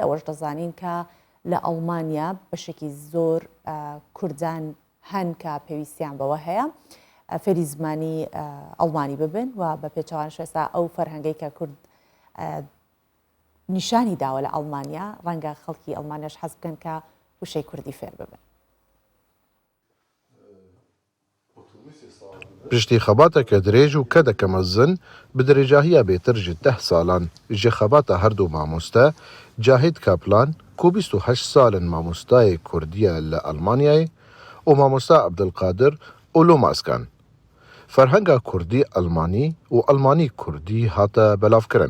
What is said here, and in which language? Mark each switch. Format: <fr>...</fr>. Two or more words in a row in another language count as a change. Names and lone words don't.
<ckb>ئەوەش دەزانین کە لە ئەڵمانیا بەشێکی زۆر کوردان هەن کە پێویستیان بەوە هەیە فێری زمانی ئەڵمانی ببن و بە پێچەوان شێستا ئەو فەرهەنگەی کە کورد نیشانی داوە لە ئەڵمانیا ڕەنگە خەڵکی ئەڵمانیاش حەز بکەن کە وشەی کوردی فێر ببن.</ckb> <ku>پشتی خەباتێکە درێژ و کە دەکە مەزن بە درێژاهیە بێتر ji 10 ساڵان ji xebata herdû mamoste Cahit Kaplan ku 28 salin mamostayê Kurdiye li Almanyayê û mamosta Abdulqadir Ulûm askan. Ferhenga Kurdî Almanî û Almanî Kurdî hate belavkirin.</ku>